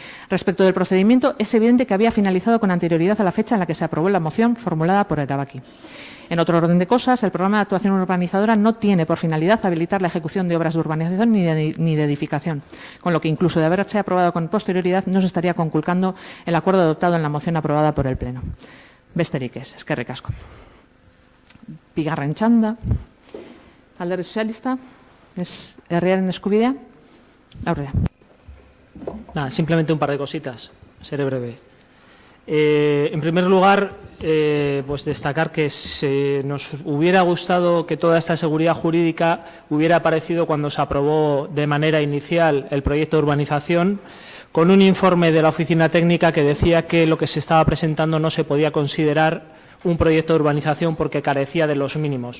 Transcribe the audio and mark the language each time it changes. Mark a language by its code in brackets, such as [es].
[es] Respecto del procedimiento, es evidente que había finalizado con anterioridad a la fecha en la que se aprobó la moción formulada por Erabaki. En otro orden de cosas, el programa de actuación urbanizadora no tiene por finalidad habilitar la ejecución de obras de urbanización ni de edificación, con lo que incluso de haberse aprobado con posterioridad no se estaría conculcando el acuerdo adoptado en la moción aprobada por el Pleno. [eu] Besterik ez, eskerrik asko. Bigarren txanda, Alderdi Sozialista, herriaren eskubidea, aurrera. [es] Simplemente un par de cositas, seré breve. En primer lugar, pues destacar que nos hubiera gustado que toda esta seguridad jurídica hubiera aparecido cuando se aprobó de manera inicial el proyecto de urbanización, con un informe de la oficina técnica que decía que lo que se estaba presentando no se podía considerar un proyecto de urbanización porque carecía de los mínimos.